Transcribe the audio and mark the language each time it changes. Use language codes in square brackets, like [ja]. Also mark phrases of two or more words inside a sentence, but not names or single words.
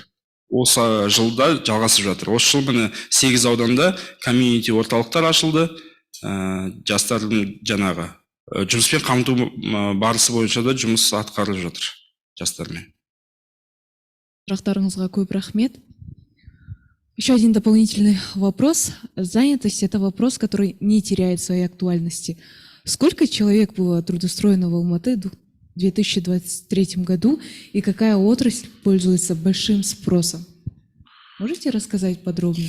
[kk] Осы жылда жалғасып жатыр. Осы жыл міне 8 ауданда комьюнити орталықтар ашылды. Жастардың жаңағы жұмыспен қамту барысы бойынша да жұмыс атқарылып жатыр жастармен. Сұрақтарыңызға көп рахмет. [ru] Еще один дополнительный вопрос. Занятость – это вопрос, который не теряет своей актуальности. Сколько человек было трудоустроено в Алматы в 2023 году и какая отрасль пользуется большим спросом? Можете рассказать подробнее?